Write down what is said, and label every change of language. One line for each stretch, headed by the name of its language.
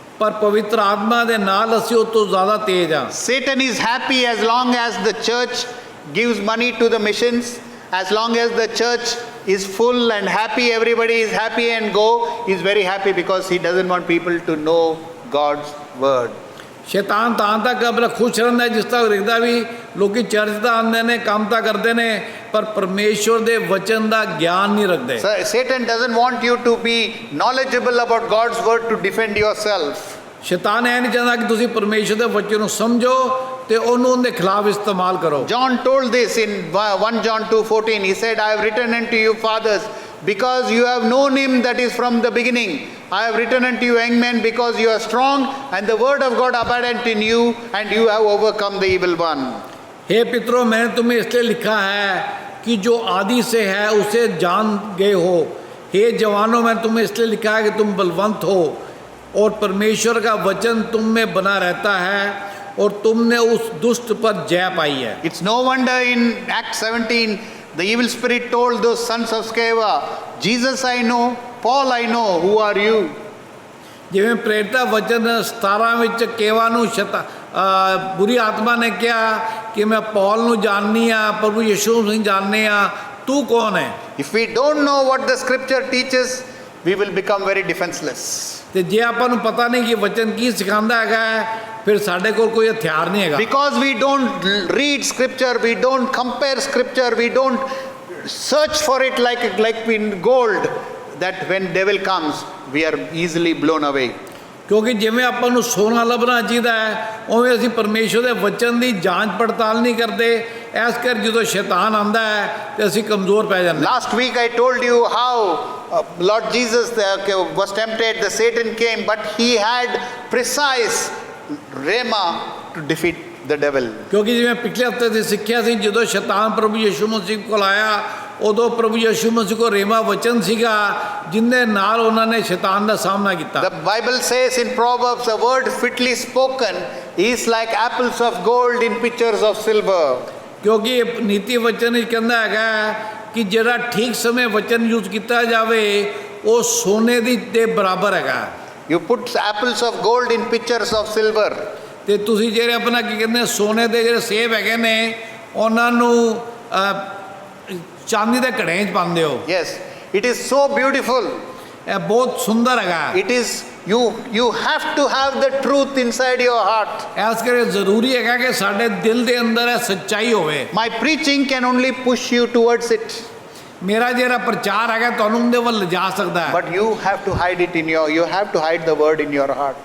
Punjabi: ਪਰ ਪਵਿੱਤਰ ਆਤਮਾ ਦੇ ਨਾਲ ਅਸੀਂ ਉਹ ਤੋਂ ਜ਼ਿਆਦਾ ਤੇਜ਼ ਹਾਂ
English: Satan is happy as long as the church gives money to the missions, as long as the church is full and happy, everybody is happy and go, he is very happy because he doesn't want people to know God's word.
Punjabi: ਸ਼ੈਤਾਨ ਤਾਂ ਤੱਕ ਆਪਣਾ ਖੁਸ਼ ਰਹਿੰਦਾ ਜਿਸ ਤੱਕ ਦੇਖਦਾ ਵੀ ਲੋਕੀ ਚਰਚ ਤਾਂ ਆਉਂਦੇ ਨੇ ਕੰਮ ਤਾਂ ਕਰਦੇ ਨੇ ਪਰ ਪਰਮੇਸ਼ਵਰ ਦੇ ਵਚਨ ਦਾ ਗਿਆਨ ਨਹੀਂ ਰੱਖਦੇ
English: So Satan doesn't want you to be knowledgeable about God's word to defend yourself.
Punjabi: ਸ਼ੈਤਾਨ ਇਹ ਨਹੀਂ ਚਾਹੁੰਦਾ ਕਿ ਤੁਸੀਂ ਪਰਮੇਸ਼ਵਰ ਦੇ ਵਚਨ ਨੂੰ ਸਮਝੋ ਤੇ ਉਹਨੂੰ ਉਹਦੇ ਖਿਲਾਫ ਇਸਤੇਮਾਲ ਕਰੋ
English: John told this in 1 John 2:14. He said, I have written unto you, fathers, because you have known him that is from the beginning. I have written unto you, young men, because you are strong, and the word of God abideth in you, and you have overcome the evil one.
Hindi: हे पितरों मैंने तुम्हें इसलिए लिखा है कि जो आदि से है उसे जान गए हो हे जवानों मैंने तुम्हें इसलिए लिखा है कि तुम बलवंत हो और परमेश्वर का वचन तुम में बना रहता है और तुमने उस दुष्ट पर जय पाई है
English: It's no wonder in Acts 17, the evil spirit told those sons of Sceva, Jesus I know, Paul I know, who are you?
Punjabi: ਜਿਵੇਂ ਪ੍ਰੇਰਿਤਾ ਵਚਨ 17 ਵਿੱਚ ਕੇਵਾ ਨੂੰ ਬੁਰੀ ਆਤਮਾ ਨੇ ਕਿਹਾ ਕਿ ਮੈਂ ਪੌਲ ਨੂੰ ਜਾਣਨੀ ਆ ਪ੍ਰਭੂ ਯਿਸੂ ਨੂੰ ਜਾਣਨੀ ਆ ਤੂੰ ਕੌਣ ਹੈ
English: If we don't know what the scripture teaches, we will become very defenseless.
Punjabi: ਤੇ ਜੇ ਆਪਾਂ ਨੂੰ ਪਤਾ ਨਹੀਂ ਕਿ ਵਚਨ ਕੀ ਸਿਖਾਉਂਦਾ ਹੈਗਾ ਫਿਰ ਸਾਡੇ ਕੋਲ ਕੋਈ ਹਥਿਆਰ ਨਹੀਂ ਹੈਗਾ।
English: Because we don't read scripture, we don't compare scripture, we don't search for it like in gold, that when devil comes, we are easily blown away.
Punjabi: ਕਿਉਂਕਿ ਜਿਵੇਂ ਆਪਾਂ ਨੂੰ ਸੋਨਾ ਲੱਭਣਾ ਚਾਹੀਦਾ ਹੈ, ਉਵੇਂ ਅਸੀਂ ਪਰਮੇਸ਼ਵਰ ਦੇ ਵਚਨ ਦੀ ਜਾਂਚ ਪੜਤਾਲ ਨਹੀਂ ਕਰਦੇ। ਇਸ ਕਰ ਜਦੋਂ ਸ਼ੈਤਾਨ ਆਂਦਾ ਹੈ ਤੇ ਅਸੀਂ ਕਮਜ਼ੋਰ ਪੈ ਜਾਂਦੇ।
English: Last week I told you how Lord Jesus was tempted, the Satan came, but he had precise rhema to defeat the devil.
Punjabi: ਕਿਉਂਕਿ ਜਿਵੇਂ ਪਿਛਲੇ ਹਫ਼ਤੇ ਅਸੀਂ ਸਿੱਖਿਆ ਸੀ, ਜਦੋਂ ਸ਼ੈਤਾਨ ਪ੍ਰਭੂ ਯਿਸੂ ਮਸੀਹ ਕੋਲ ਆਇਆ, ਉਦੋਂ ਪ੍ਰਭੂ ਯਿਸੂ ਮਸੀਹ ਕੋਲ ਰੇਮਾ ਵਚਨ ਸੀਗਾ, ਜਿੰਦੇ ਨਾਲ ਉਹਨਾਂ ਨੇ ਸ਼ੈਤਾਨ ਦਾ ਸਾਹਮਣਾ ਕੀਤਾ।
English: The Bible says in Proverbs, a word fitly spoken is like apples of gold in pitchers of silver.
Punjabi: ਕਿਉਂਕਿ ਨੀਤੀ ਵਚਨ ਵਿੱਚ ਕਹਿੰਦਾ ਹੈਗਾ ਕਿ ਜਿਹੜਾ ਠੀਕ ਸਮੇਂ ਵਚਨ ਯੂਜ਼ ਕੀਤਾ ਜਾਵੇ ਉਹ ਸੋਨੇ ਦੇ ਬਰਾਬਰ ਹੈਗਾ।
English: You put apples of gold in pitchers of silver.
Punjabi: ਤੇ ਤੁਸੀਂ ਜਿਹੜੇ ਆਪਣਾ ਕੀ ਕਹਿੰਦੇ ਸੋਨੇ ਦੇ ਜਿਹੜੇ ਸੇਬ ਹੈਗੇ ਨੇ ਉਹਨਾਂ ਨੂੰ ਚਾਂਦੀ ਦੇ ਘੜਿਆਂ 'ਚ ਪਾਉਂਦੇ ਹੋ।
English: Yes, it is so beautiful.
Punjabi: ਇਹ ਬਹੁਤ ਸੁੰਦਰ ਹੈਗਾ।
English: It is, you have to have the truth inside your heart.
Punjabi: ਇਸ ਕਰਕੇ ਜ਼ਰੂਰੀ ਹੈਗਾ ਕਿ ਸਾਡੇ ਦਿਲ ਦੇ ਅੰਦਰ ਇਹ ਸੱਚਾਈ ਹੋਵੇ।
English: My preaching can only push you towards it,
Punjabi: ਮੇਰਾ ਜਿਹੜਾ ਪ੍ਰਚਾਰ ਹੈਗਾ ਤੁਹਾਨੂੰ ਉਹਦੇ ਵੱਲ ਲਿਜਾ ਸਕਦਾ ਹੈ,
English: but you have to hide it you have to hide the word in your heart.